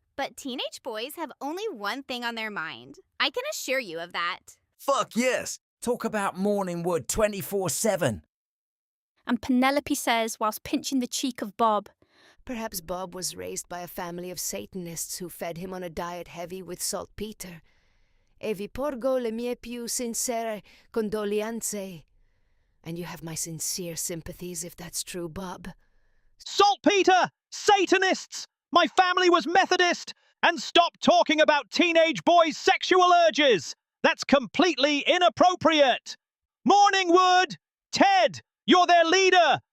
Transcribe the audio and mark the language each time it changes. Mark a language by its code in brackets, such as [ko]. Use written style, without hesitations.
[en] But teenage boys have only one thing on their mind. I can assure you of that. Fuck yes. Talk about Morningwood 24/7. and Penelope says whilst pinching the cheek of Bob, Perhaps Bob was raised by a family of Satanists who fed him on a diet heavy with saltpeter. [it] E vi porgo le mie più sincere condoglianze. [en] And you have my sincere sympathies if that's true, Bob. Saltpeter! Satanists! My family was Methodist! And stop talking about teenage boys' sexual urges! That's completely inappropriate! Morningwood! Ted! You're their leader!